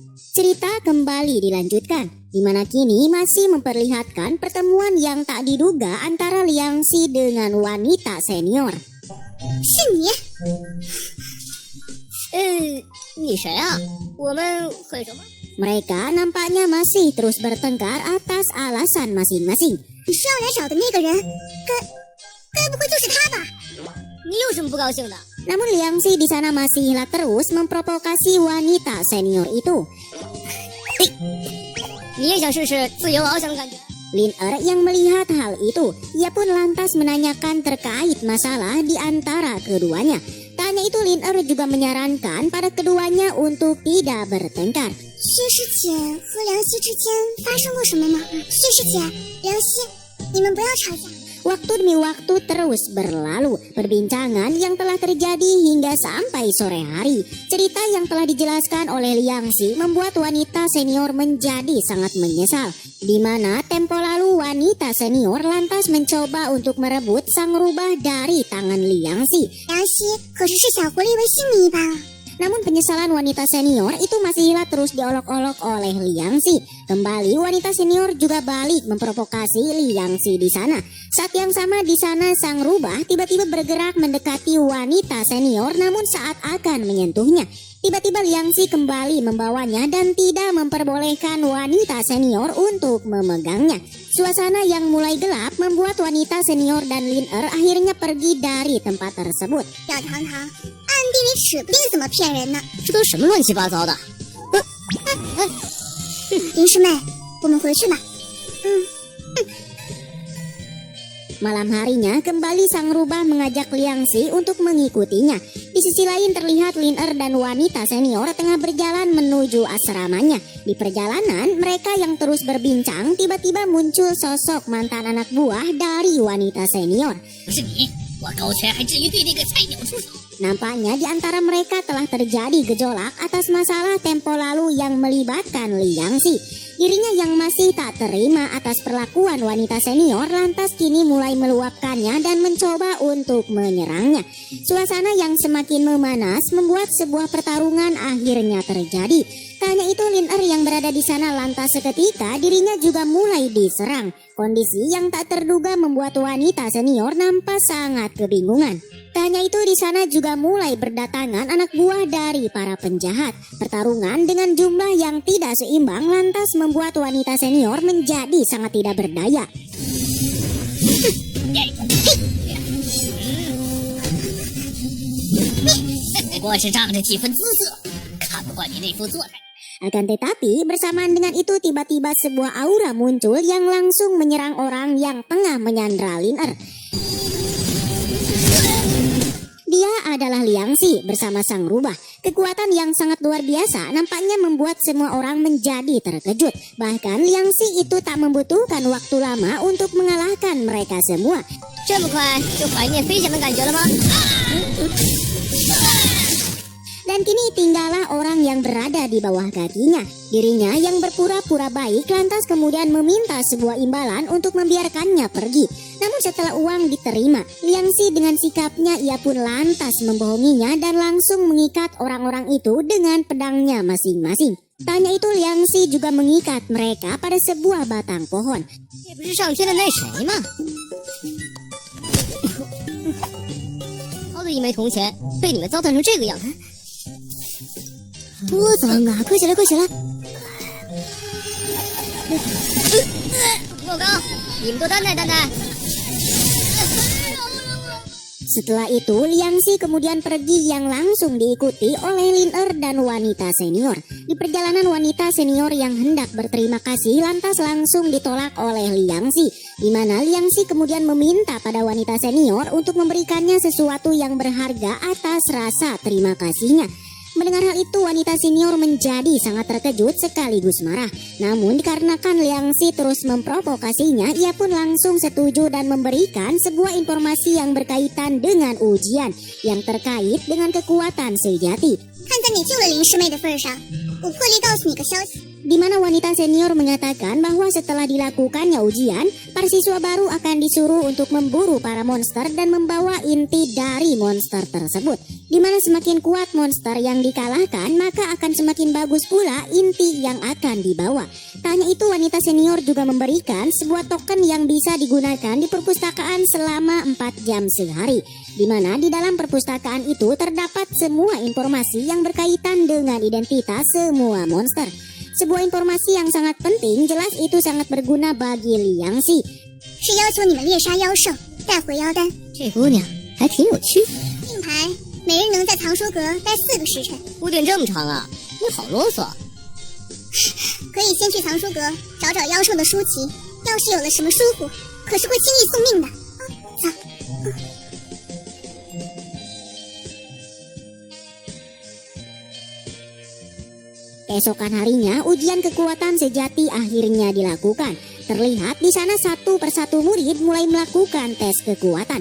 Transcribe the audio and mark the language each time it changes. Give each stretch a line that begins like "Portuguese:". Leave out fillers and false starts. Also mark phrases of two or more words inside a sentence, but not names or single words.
Indonesian: Cerita kembali dilanjutkan, di mana kini masih memperlihatkan pertemuan yang tak diduga antara Liangxi dengan wanita senior.
Chinese: 是你？你谁啊？我们很熟吗？
Indonesian: Mereka nampaknya masih terus bertengkar atas alasan masing-masing.
Chinese: 你是要来找的那个人，该不会就是他吧？你有什么不高兴的？
Indonesian: Namun Liangxi di sana masih terus memprovokasi wanita senior itu.
Chinese: 你也想试试自由翱翔的感觉？
Indonesian: Lin yang melihat hal itu, ia pun lantas menanyakan terkait masalah di antara keduanya. Tak hanya itu, Lin juga menyarankan pada keduanya untuk tidak bertengkar.
Chinese: 薛师姐和梁希之间发生过什么吗？薛师姐，梁希，你们不要吵架。
Indonesian: Waktu demi waktu terus berlalu, perbincangan yang telah terjadi hingga sampai sore hari. Cerita yang telah dijelaskan oleh Liangxi membuat wanita senior menjadi sangat menyesal. Di mana tempo lalu wanita senior lantas mencoba untuk merebut sang rubah dari tangan Liangxi.
Chinese: 梁希可是小狐狸微信你一把。
Indonesian: Namun penyesalan wanita senior itu masih terus diolok-olok oleh Liangxi. Kembali wanita senior juga balik memprovokasi Liangxi di sana. Saat yang sama di sana sang rubah tiba-tiba bergerak mendekati wanita senior, namun saat akan menyentuhnya, tiba-tiba Liangxi kembali membawanya dan tidak memperbolehkan wanita senior untuk memegangnya. Suasana yang mulai gelap membuat wanita senior dan Lin akhirnya pergi dari tempat tersebut.
Chinese: 小糖糖，暗地里指不定怎么骗人呢。这都什么乱七八糟的？林师妹，我们回去吧。
Indonesian: Malam harinya kembali sang rubah mengajak Liangxi untuk mengikutinya. Di sisi lain terlihat Lin dan wanita senior tengah berjalan menuju asramanya. Di perjalanan mereka yang terus berbincang, tiba-tiba muncul sosok mantan anak buah dari wanita senior.
Chinese: 不是你，我高权还至于对那个菜鸟出手？
Indonesian: Nampaknya di antara mereka telah terjadi gejolak atas masalah tempo lalu yang melibatkan Liangxi. Dirinya yang masih tak terima atas perlakuan wanita senior lantas kini mulai meluapkannya dan mencoba untuk menyerangnya. Suasana yang semakin memanas membuat sebuah pertarungan akhirnya terjadi. Tak hanya itu, Lin yang berada di sana lantas seketika dirinya juga mulai diserang. Kondisi yang tak terduga membuat wanita senior nampak sangat kebingungan. Tak hanya itu, di sana juga mulai berdatangan anak buah dari para penjahat. Pertarungan dengan jumlah yang tidak seimbang lantas membuat wanita senior menjadi sangat tidak berdaya.
Chinese: 不过是仗着几分姿色，看不惯你那副做派。
Indonesian: Akan tetapi bersamaan dengan itu tiba-tiba sebuah aura muncul yang langsung menyerang orang yang tengah menyandra Lin. Dia adalah Liangxi bersama sang rubah. Kekuatan yang sangat luar biasa nampaknya membuat semua orang menjadi terkejut. Bahkan Liangxi itu tak membutuhkan waktu lama untuk mengalahkan mereka semua.
Chinese: 这么快就怀念飞翔的感觉了吗？
Indonesian: Dan kini tinggallah orang yang berada di bawah kakinya. Dirinya yang berpura-pura baik lantas kemudian meminta sebuah imbalan untuk membiarkannya pergi. Namun setelah uang diterima, Liangxi dengan sikapnya ia pun lantas membohonginya dan langsung mengikat orang-orang itu dengan pedangnya masing-masing. Tak hanya itu, Liangxi juga mengikat mereka pada sebuah batang pohon.
Chinese: 这不是上天的那谁吗？好的一枚铜钱被你们糟蹋成这个样子。多脏啊！快起来，快起来！莫刚，你们都担待担待。
Indonesian: Setelah itu, Liangxi kemudian pergi yang langsung diikuti oleh Lin dan wanita senior. Di perjalanan wanita senior yang hendak berterima kasih lantas langsung ditolak oleh Liangxi. Di mana Liangxi kemudian meminta pada wanita senior untuk memberikannya sesuatu yang berharga atas rasa terima kasihnya. Mendengar hal itu, wanita senior menjadi sangat terkejut sekaligus marah. Namun dikarenakan Liangxi terus memprovokasinya, ia pun langsung setuju dan memberikan sebuah informasi yang berkaitan dengan ujian yang terkait dengan kekuatan sejati.
Chinese: 看在你救了林师妹的份上，我破例告诉你个消息。
Indonesian: di mana wanita senior menyatakan bahwa setelah dilakukannya ujian, para siswa baru akan disuruh untuk memburu para monster dan membawa inti dari monster tersebut. Di mana semakin kuat monster yang dikalahkan, maka akan semakin bagus pula inti yang akan dibawa. Tak hanya itu, wanita senior juga memberikan sebuah token yang bisa digunakan di perpustakaan selama 4 jam sehari. Di mana di dalam perpustakaan itu terdapat semua informasi yang berkaitan dengan identitas semua monster. Sebuah informasi yang sangat penting, jelas itu sangat berguna bagi Liang Xi.
Chinese: 是要求你们猎杀妖兽，带回妖丹。这姑娘还挺有趣。令牌，每人能在藏书阁待4个时辰。铺垫这么长啊，你好啰嗦。可以先去藏书阁找找妖兽的书籍，要是有了什么疏忽，可是会轻易送命的。走。
Indonesian: Keesokan harinya, ujian kekuatan sejati akhirnya dilakukan. Terlihat di sana satu persatu murid mulai melakukan tes kekuatan.